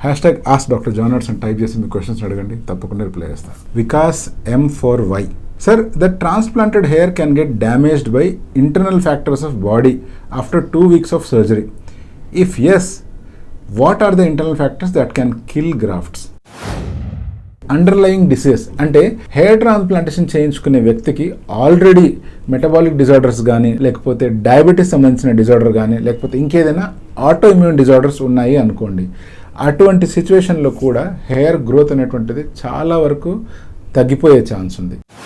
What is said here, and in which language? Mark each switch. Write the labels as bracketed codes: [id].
[te] Hashtag ask doctor John arts అని type చేసి మీ questions అడగండి, తప్పకుండా రిప్లై చేస్తాను. Vikas M4Y. [en] Sir, the transplanted hair can get damaged by internal factors of body after 2 weeks of surgery. If yes, what are the internal factors that can kill grafts? [te] Underlying disease అంటే hair transplantation చేయించుకునే వ్యక్తికి already metabolic disorders కానీ, లేకపోతే diabetes సంబంధించిన disorder కానీ, లేకపోతే ఇంకేదైనా auto immune disorders ఉన్నాయి అనుకోండి. అటువంటి సిచ్యువేషన్లో కూడా హెయిర్ గ్రోత్ అనేటువంటిది చాలా వరకు తగ్గిపోయే ఛాన్స్ ఉంది.